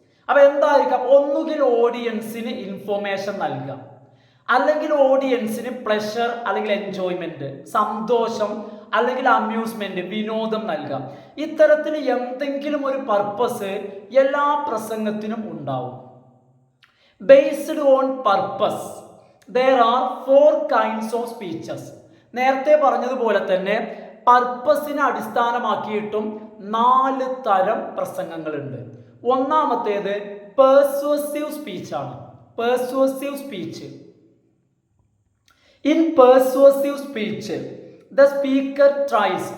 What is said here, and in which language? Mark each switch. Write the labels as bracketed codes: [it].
[ml] അപ്പൊ എന്തായിരിക്കാം, ഒന്നുകിൽ ഓഡിയൻസിന് ഇൻഫോർമേഷൻ നൽകുക, അല്ലെങ്കിൽ ഓഡിയൻസിന് പ്ലഷർ അല്ലെങ്കിൽ എൻജോയ്മെന്റ്, സന്തോഷം അല്ലെങ്കിൽ അമ്യൂസ്മെന്റ്, വിനോദം നൽകാം. ഇത്തരത്തിൽ എന്തെങ്കിലും ഒരു പർപ്പസ് എല്ലാ പ്രസംഗത്തിനും ഉണ്ടാവും. [en] Based on purpose there are 4 kinds of speeches. [ml] നേരത്തെ പറഞ്ഞതുപോലെ തന്നെ പർപ്പസിനെ അടിസ്ഥാനമാക്കിയിട്ടും 4 തരം പ്രസംഗങ്ങളുണ്ട്. ഒന്നാമത്തേത് പെർസ്യൂസീവ് സ്പീച്ച് ആണ്. പെർസ്യൂസീവ് speech. [en] In persuasive speech the speaker tries.